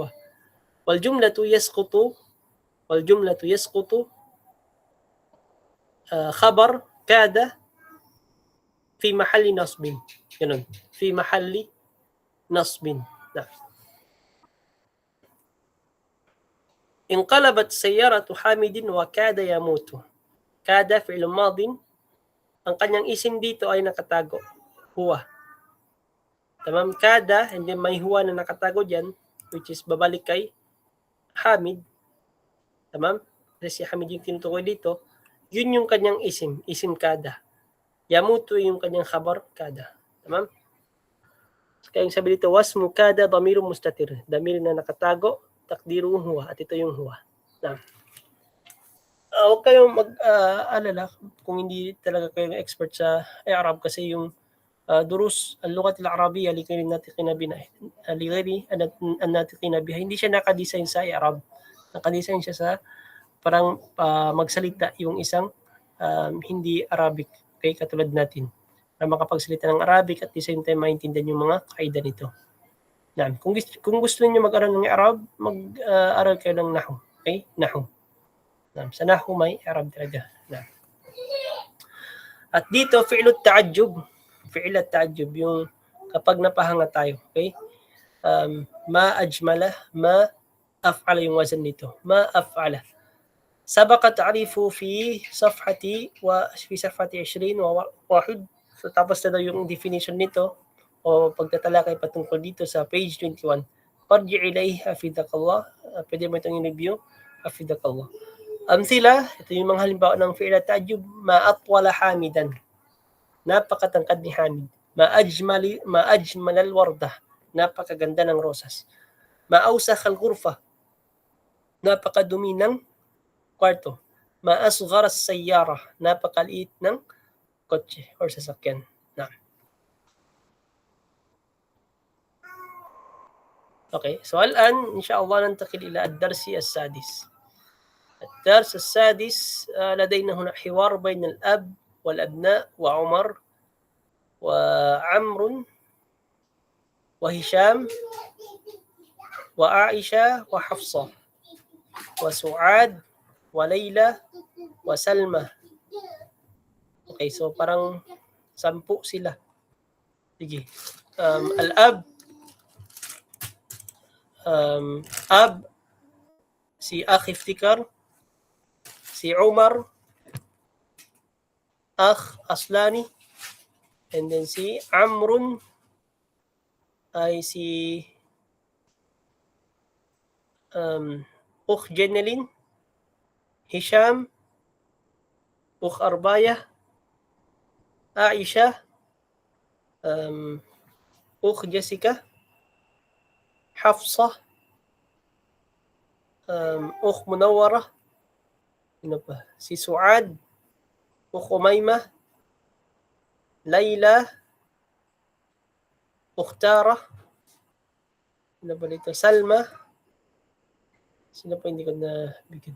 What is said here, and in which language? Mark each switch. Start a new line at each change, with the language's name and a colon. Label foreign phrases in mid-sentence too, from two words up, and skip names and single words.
Arabic: والجملة يسقط خبر كاد في محل نصب. في محل نصب. نعم. انقلبت سيارة حامد وكاد يموت. كاد فعل ماض,
Filipino: ang kanyang isim dito ay nakatago. Huwa. Tamam, kada,
English: and then
Filipino: may huwa na nakatago dyan,
English: which is
Filipino: babalik kay Hamid. Tamam? Kasi si Hamid yung tinutukoy dito, yun yung kanyang
Arabic: اسم كاد.
Filipino: Yamutu yung kanyang
Arabic: خبر كاد.
Filipino: Tamam? Kaya yung sabi dito,
Arabic: واسم كاد ضمير مستتر.
Filipino: Damir na nakatago,
Arabic: تقديره هو.
Filipino: At ito yung huwa. Na. Huwag kayong mag-alala kung hindi talaga kayo expert sa Arab kasi yung
Arabic: دروس اللغة العربية لغير الناطقين بها
Filipino: hindi siya naka-design sa Arab. Naka-design siya sa parang magsalita yung isang hindi Arabic. Okay, katulad natin. Para makapagsalita ng Arabic
English: at the same time
Filipino: maintindihan yung mga kaida nito. Kung gusto niyo mag-aral ng i'rab, mag-aral kayo ng nahwu. Okay? Nahwu. Sa nahwu may i'rab talaga. At dito,
Arabic: فعل التعجب,
Filipino: yung kapag napahanga tayo. Okay?
Arabic: ما أجمل، ما أفعل
Filipino: yung wazan dito.
Arabic: ما أفعل. سبق تعريفه في صفحة 20 وواحد.
Filipino: So tapos na daw yung definition nito o pagtatalakay patungkol dito sa page 21.
Arabic: يرجع إليه حفظك الله.
Filipino: Pwede mo itong i-review. Hafizakallah. Amthila, ito yung mga halimbawa ng
Arabic: فعل التعجب. ما أطول حامدا.
Filipino: Napakatangkad ni Hamid.
Arabic: ما أجمل الوردة.
Filipino: Napakaganda ng rosas.
Arabic: ما أوسخ الغرفة.
Filipino: Napakadumi ng kwarto.
Arabic: ما أصغر السيارة.
Filipino: Napakaliit ng kotse or sasakyan.
English: Okay, so
Arabic: الآن إن شاء الله ننتقل إلى الدرس السادس. الدرس السادس لدينا هنا حوار بين الأب والأبناء وعمر وعمر وهشام وعائشة وحفصة وسعاد وليلى وسلمى.
Filipino: Okay, so parang 10 sila. Sige. Al-ab, ab, si Akh Iftikar, si Umar, Akh Aslani, and then si Amrun ay si Ukh Jenelin, Hisham, Ukh Arbaya, Aisha, Ukh Jessica, Hafsa, Ukh Munawwara, si Suad, Ukh Umayma, Layla, Ukh Tara, Salma, sino pa hindi ko na bigyan?